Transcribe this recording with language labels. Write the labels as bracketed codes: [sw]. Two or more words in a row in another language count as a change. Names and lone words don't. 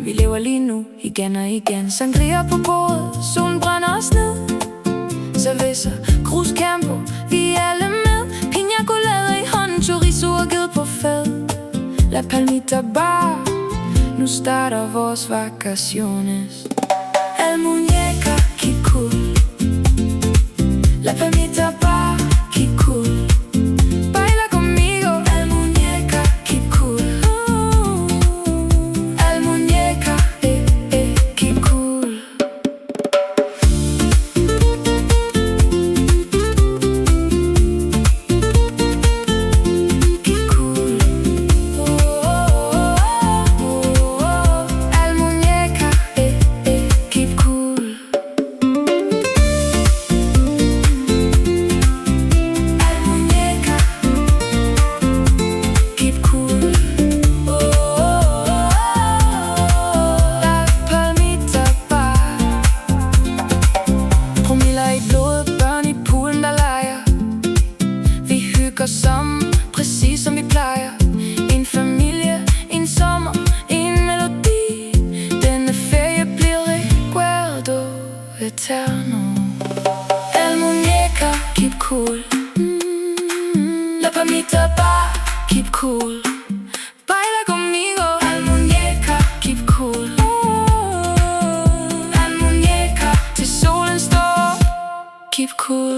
[da] Vi lever lige nu, igen og igen. Sangria på bordet, solen brænder os ned. [es] Cerveza, Cruz Campo, [da] vi er alle med. [es] Piña colada [da] i hånden, chorizo og ged på fad. La Palmita Bar, nu starter vores vacaciones. [es] El muñeca, [en] keep cool. La Palmita Bar, keep cool. [es] Baila conmigo. El muñeca, [en] keep cool. [es] El muñeca, [en] keep cool. Keep cool. [es] El muñeca, [en] keep cool. [es] El muñeca, [en] keep cool. [es] La Palmita Bar. [da] Promiller i blodet, børn i poolen der leger. Vi hygger sammen, præcis som vi plejer. En familie, en sommer, en melodi. Denne ferie bliver [es] recuerdo eterno. El muñeca, [en] keep cool. La Palmita Bar, keep cool. [es] Baila conmigo. El muñeca, [en] keep cool. [es] El muñeca, [da] til solen står. [en] Keep cool.